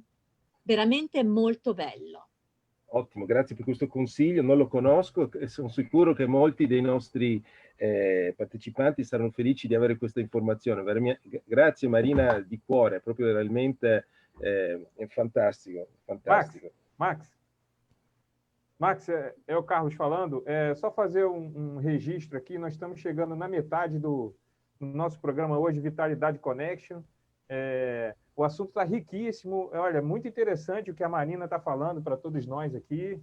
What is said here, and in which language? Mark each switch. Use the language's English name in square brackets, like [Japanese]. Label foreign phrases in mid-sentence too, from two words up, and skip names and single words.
[Italian] Veramente molto bello. Ottimo, grazie per questo consiglio, non lo conosco e sono sicuro che molti dei nostri partecipanti saranno felici di avere questa informazione. Grazie Marina di cuore, è proprio realmente è [Portuguese] fantástico, fantástico. Max, é o Carlos falando. Só fazer um registro aqui, nós estamos chegando na metade do nosso programa hoje, Vitalidade Connection. O assunto está riquíssimo, olha, muito interessante o que a Marina está falando para todos nós aqui.